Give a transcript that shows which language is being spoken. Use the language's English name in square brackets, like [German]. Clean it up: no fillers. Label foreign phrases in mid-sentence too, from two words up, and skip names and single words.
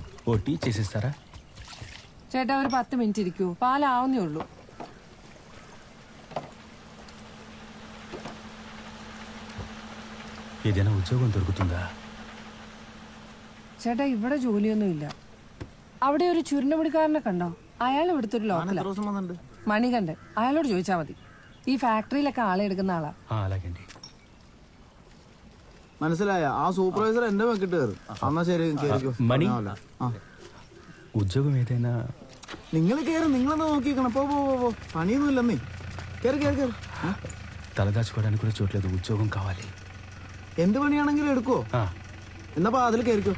[Telugu] ఓ టీ చేసిస్తారా? [Malayalam] ചേട്ടാ ഒരു 10 മിനിറ്റ് ഇരിക്കൂ, പാലാവുന്നേ ഉള്ളൂ. [Telugu] ఏదైనా ఉద్యోగం దొరుకుతుందా? [Malayalam] ചേട്ടാ ഇവിടെ ജോലിയൊന്നുമില്ല. അവിടെ ഒരു ചുരുണ്ടുപിടിക്കാരനെ കണ്ടോ? അയാൾ ഇവിടുത്തെ ഒരു ലോക്കലാ, മണികണ്ഠൻ. അയാളോട് ചോദിച്ചാൽ മതി. ഈ ഫാക്ടറിയിലൊക്കെ ആളെ എടുക്കുന്ന ആളാ. [Telugu] అలాగండి. [Malayalam] മനസ്സിലായ? ആ സൂപ്പർവൈസർ എന്റെ വെക്കിട്ട് കയറും. എന്നാ ശരി, [Telugu] మణి ఉద్యోగం ఏదైనా? [Malayalam] നിങ്ങൾ കയറും, നിങ്ങളെന്നാ നോക്കിക്കണം. പോ പോ പോ, പണിയൊന്നും ഇല്ലെന്നേ. കയറി കയറി കയറി. [Telugu] తలదాచుకోవడానికి కూడా చోట్లేదు, ఉద్యోగం కావాలి. [Malayalam] എന്ത് പണിയാണെങ്കിലും എടുക്കോ? എന്നാ അതിൽ കയറിക്കോ.